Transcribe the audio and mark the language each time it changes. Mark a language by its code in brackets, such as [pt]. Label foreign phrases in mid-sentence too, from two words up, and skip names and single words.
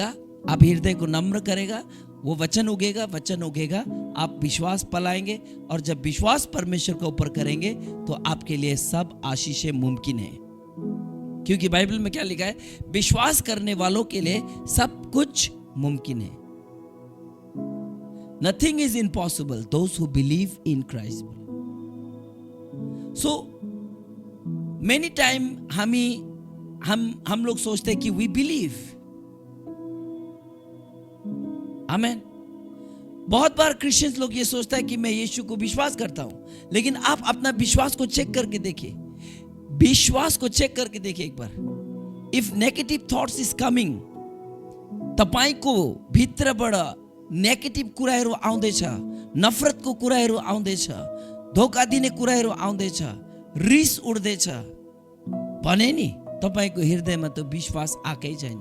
[hi] आप हृदय को नम्र करेगा, वो वचन उगेगा, वचन उगेगा, आप विश्वास पलाएंगे। और जब विश्वास परमेश्वर के ऊपर करेंगे तो आपके लिए सब आशीषें मुमकिन है। क्योंकि बाइबल में क्या लिखा है? विश्वास करने वालों के लिए सब कुछ मुमकिन है। [en] nothing is impossible those who believe in Christ. so many time [hi] हम लोग सोचते हैं कि [en] we believe. [hi] आमीन। बहुत बार क्रिश्चियंस लोग ये सोचता है कि मैं यीशु को विश्वास करता हूं, लेकिन आप अपना विश्वास को चेक करके देखिए। विश्वास को चेक करके देखिए एक बार। [en] if negative thoughts is coming, [ne] तपाईको भित्रबाट नेगेटिभ कुराहरू आउँदैछ, नफरतको कुराहरू आउँदैछ, धोका दिने कुराहरू आउँदैछ, रिस उड्दैछ भने नि तपाईको हृदयमा त विश्वास आकै छैन।